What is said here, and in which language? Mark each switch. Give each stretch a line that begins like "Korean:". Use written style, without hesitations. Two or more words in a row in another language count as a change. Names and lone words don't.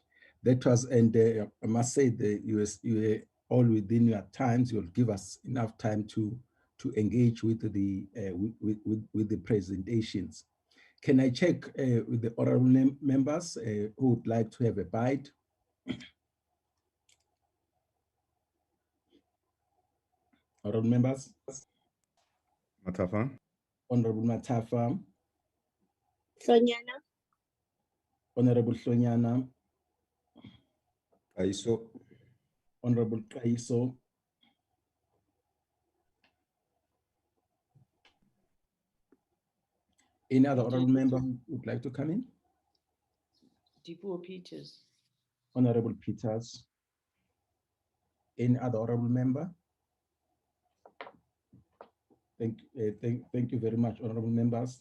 English: That was, and I must say, you were all within your times. You'll give us enough time to engage with the with the presentations. Can I check with the honourable members who would like to have a bite? Honourable members. Matafa. Honourable Matafa. Sonyana. Honourable Sonyana. Kaiso. Honourable Kaiso. Any other honourable member who would like to come in? Dipuo Peters. Honourable Peters. Any other honourable member? Thank you very much, honourable members.